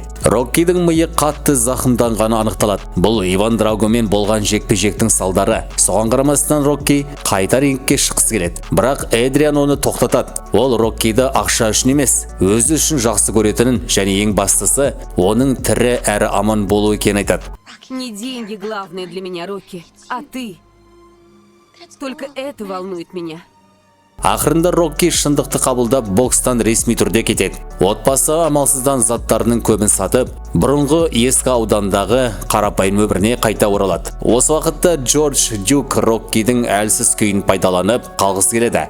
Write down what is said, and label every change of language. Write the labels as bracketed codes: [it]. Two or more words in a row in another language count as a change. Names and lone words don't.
[kk] Роккидің миы қатты зақымданғаны анықталады. Бұл Иван Драгомен болған жекпе-жектің салдары. Соған қарамастан Рокки қайта рингке шыққысы келеді. Бірақ Эдриан оны тоқтатады. Ол Роккиді ақша үшін емес, өзі үшін жақсы көретінін және ең бастысы, оның тірі әрі аман болуы екенін айтады. [ru] Не деньги главное для меня, Рокки, а ты. Только это волнует меня. [kk] Ақырында Рокки шындықты қабылдап бокстан ресми түрде кетеді. Отбасы амалсыздан заттарының көбін сатып, бұрынғы ескі аудандағы қарапайым өміріне қайта оралады. Осы уақытта Джордж Дюк Роккидің әлсіз күйін пайдаланып қалғысы келеді.